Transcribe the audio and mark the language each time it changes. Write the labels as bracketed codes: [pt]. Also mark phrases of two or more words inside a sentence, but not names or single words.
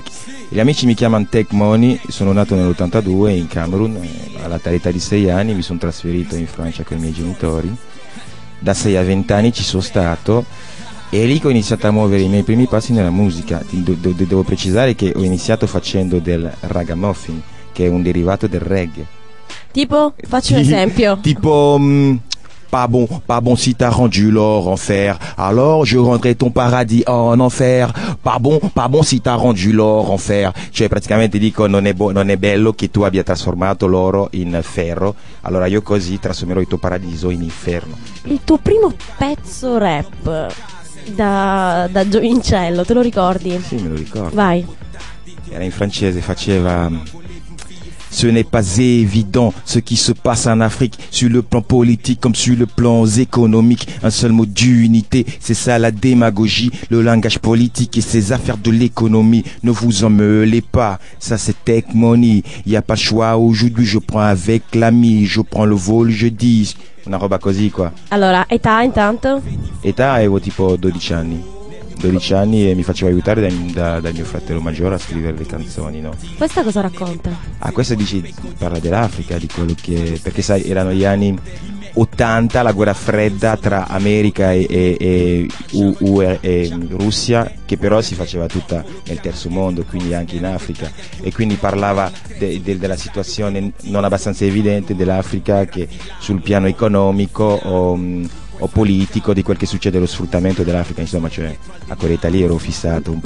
[it] Gli amici mi chiamano Tech Money, sono nato nell'82 in Camerun, all'età di 6 anni mi sono trasferito in Francia con i miei genitori, da 6 a 20 anni ci sono stato e è lì che ho iniziato a muovere i miei primi passi nella musica. Devo precisare che ho iniziato facendo del ragamuffin, che è un derivato del reggae. Tipo, faccio un esempio. Tipo... [fr] Pas bon si t'as rendu l'or enfer, alors je rendrai ton paradis en enfer. Pas bon si t'as rendu l'or enfer. [it] Cioè praticamente dico non è bello che tu abbia trasformato l'oro in ferro, allora io così trasformerò il tuo paradiso in inferno. Il tuo primo pezzo rap da giovincello, te lo ricordi? Sì, me lo ricordo. Vai. Era in francese, faceva... [fr] Ce n'est pas évident ce qui se passe en Afrique, sur le plan politique comme sur le plan économique. Un seul mot d'unité, c'est ça la démagogie, le langage politique et ces affaires de l'économie. Ne vous en mêlez pas, ça c'est Tech Money. Y a pas le choix, aujourd'hui je prends avec l'ami, je prends le vol jeudi. [it] Una roba così qua. Allora, età intanto? Età avevo tipo 12 anni. 12 anni e mi facevo aiutare dal mio fratello maggiore a scrivere le canzoni, no? Questa cosa racconta? Questa parla dell'Africa, di quello che... perché sai, erano gli anni 80, la guerra fredda tra America e Russia, che però si faceva tutta nel terzo mondo, quindi anche in Africa, e quindi parlava della situazione non abbastanza evidente dell'Africa, che sul piano economico o politico, di quel che succede, lo sfruttamento dell'Africa, insomma, cioè a quell'età lì ero fissato un po'.